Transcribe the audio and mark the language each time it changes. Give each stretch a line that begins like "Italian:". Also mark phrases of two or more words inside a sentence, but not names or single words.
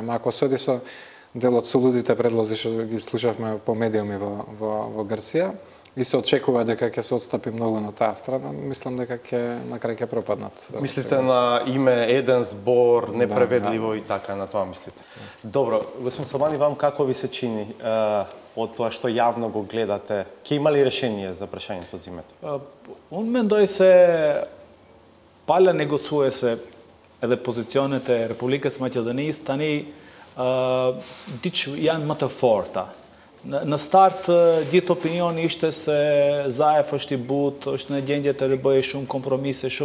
Macedonian: Ама ако соди со дел од сулудите предлози што ги слушавме по медиуми во Грција и се очекува дека ќе се отстапи многу на таа страна, мислам дека на крај ќе пропаднат. Мислите на име, еден збор, непреведливо и така, на тоа мислите? Добро, господин Салмани, вам како ви се чини од тоа што јавно го гледате? Ќе има ли решение за прашањето за името?
Albanian: Unë mendoj se pala negociuese edhe pozicionet e Republikës Maqedonisë tani janë më të forta. Në start, gjithë opinioni ishte se Zaev është i butë, është në gjendje të bëjë shumë kompromise, shumë